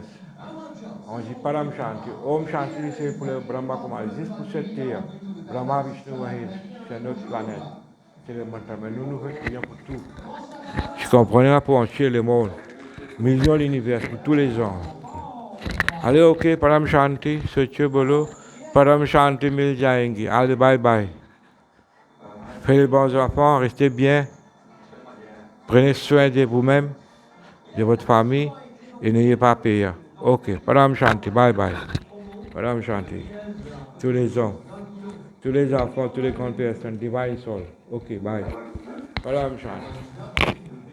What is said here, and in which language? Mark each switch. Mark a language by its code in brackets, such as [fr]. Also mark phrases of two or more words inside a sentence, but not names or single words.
[fr] On dit [hi] Param Shanti. ओम शांति, [fr] c'est pour le Brahma Kumar, juste pour cette terre. Brahma Vishnu Mahesh, c'est notre planète. C'est le mantra. Mais nous, nous prions pour tout. Tu comprenais pour entier le monde. Millions d'univers pour tous les gens. Allez, [hi] ok, परम शांति, सोचो बोलो. परम शांति मिल जाएंगी. [fr] Allez, [en] bye bye. [fr] Faites les bons enfants, restez bien. Prenez soin de vous-même, de votre famille et n'ayez pas peur. [hi] Ok, परम शांति, [en] bye bye. [hi] परम शांति. [fr] Tous les hommes, tous les enfants, toutes les grandes personnes, [en] divine soul. Ok, bye. [hi] परम शांति.